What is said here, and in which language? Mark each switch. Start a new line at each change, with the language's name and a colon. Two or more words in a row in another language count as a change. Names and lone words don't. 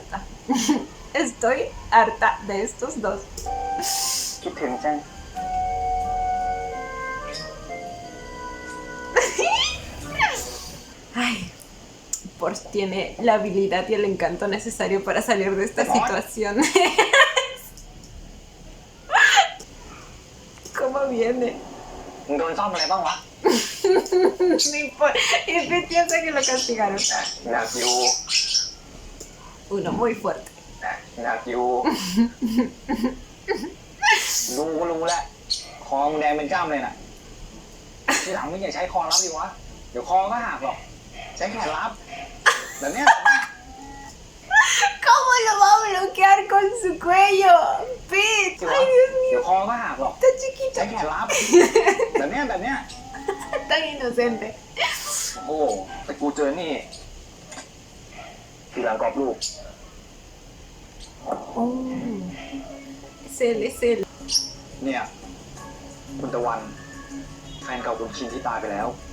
Spanish: Estoy harta de estos dos.
Thai: คิดถึงจัง
Spanish: Ay, Porsche tiene la habilidad y el encanto necesario para salir de esta situación. ¿Cómo viene?
Thai: มึงโดนซ่อมอะไรบ้างวะ
Spanish: Y que piensa que lo castigaron.
Thai: หนักอยู่
Spanish: Uno muy fuerte.
Thai: หนักอยู่ รู้ก็รู้แหละคอมึงแดงเป็นจ้ำเลยน่ะ ทีหลังมึงอย่าใช้คอรับดิวะ เดี๋ยวคอก็หักหรอก ใช้แขนรับ แบบเนี้ย
Spanish: ¿Cómo lo va a bloquear con su cuello? Pete. Ay, Dios
Thai: เดี๋
Spanish: mío.
Thai: ยวคอก็หักหรอก
Spanish: Está
Thai: ใช้
Spanish: chiquito.
Thai: แขนรับ แบบเนี้ย
Spanish: Tan inocente.
Thai: โอ้แต่กูเจอนี่ ทีหลังกรอบลูก
Spanish: Oh. Es él, es él.
Thai: เนี่ย คุณตะวัน แฟนเก่าคุณคินที่ตายไปแล้ว